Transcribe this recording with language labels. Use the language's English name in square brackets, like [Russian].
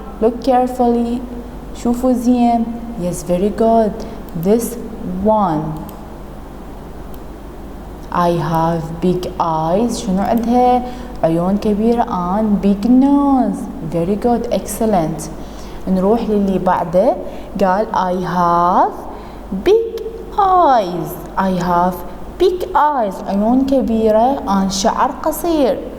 [English] look carefully. [Arabic] شوفوا زين. [English] yes very good. this one. I have big eyes. [Arabic] شنو عندها؟ عيون كبيرة [English] and big nose. very good excellent. [Arabic] نروح للي بعده. [English] قال I have big eyes. I have big eyes. [Arabic] عيون كبيرة and شعر قصير.